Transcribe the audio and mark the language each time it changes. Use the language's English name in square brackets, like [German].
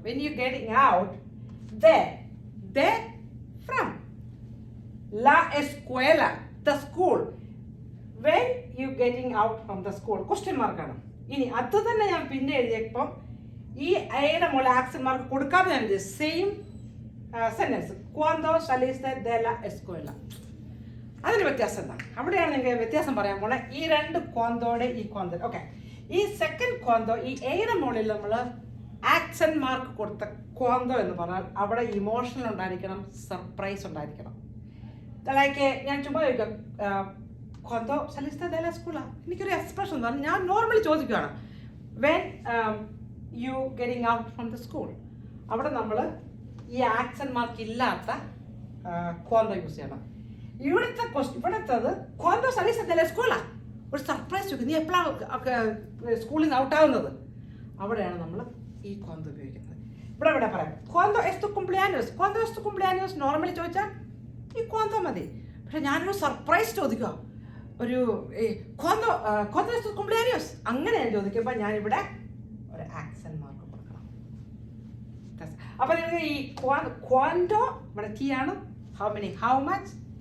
[English] When you getting out, de from. [Spanish] La escuela, [English] the school. When you getting out from the school. [Malayalam] Question മാർക്കാണ്. ഇനി അത് തന്നെ ഞാൻ പിന്നെ എഴുതിയപ്പം ഈ ഐയുടെ മുകളിൽ ആക്സന്റ് മാർക്ക് കൊടുക്കാതെ ഞാൻ എഴുതി same sentence. [Spanish] cuando saliste de la escuela. [Malayalam] അതിന് വ്യത്യാസം എന്താണ്? അവിടെയാണ് നിങ്ങൾക്ക് വ്യത്യാസം പറയാൻ പോണേ. ഈ രണ്ട് ക്വാന്തോടെ ഈ ക്വാന്തോ. ഓക്കെ, ഈ സെക്കൻഡ് ക്വാന്തോ, ഈ ഐയുടെ മുകളിൽ നമ്മൾ ആക്സന്റ് മാർക്ക് കൊടുത്ത ക്വാന്തോ എന്ന് പറഞ്ഞാൽ അവിടെ ഇമോഷണൽ ഉണ്ടായിരിക്കണം, സർപ്രൈസ് ഉണ്ടായിരിക്കണം. ലൈക്ക് ഞാൻ ചുമ്മാ ചോദിക്കാം, [Spanish] cuando saliste de la escuela. [Malayalam] എനിക്കൊരു എക്സ്പ്രഷൻ എന്ന് പറഞ്ഞാൽ ഞാൻ നോർമലി ചോദിക്കുകയാണ്, [English] When you getting out from the school. [Malayalam] അവിടെ നമ്മൾ ഈ ആക്സന്റ് മാർക്ക് ഇല്ലാത്ത ക്വാന്തോ യൂസ് ചെയ്യണം. [Spanish] ഇവിടുത്തത് cuando saliste de la escuela. [Malayalam] ഒരു സർപ്രൈസ് ചോദിക്കും, നീ എപ്പോഴാണ് സ്കൂളിൽ നിന്ന് ഔട്ടാവുന്നത്? അവിടെയാണ് നമ്മൾ ഈ ക്വാന്തോ ഉപയോഗിക്കുന്നത്. ഇവിടെ പറയാം [Spanish] cuando es tu cumpleaños. cuando es tu cumpleaños [Malayalam] normally ചോദിച്ചാൽ ഈ ക്വാന്തോ മതി. പക്ഷെ ഞാനൊരു സർപ്രൈസ് ചോദിക്കുക, ഒരു [Spanish] cuando es tu cumpleaños [Malayalam] അങ്ങനെ ഞാൻ ചോദിക്കുമ്പോൾ ഞാനിവിടെ ഒരു ആക്സന്റ് മാർക്ക് കൊടുക്കണം. അപ്പൊ നിങ്ങൾക്ക് ഈ cuando ഇവിടെ ടി ആണ്. [English] How many, how much.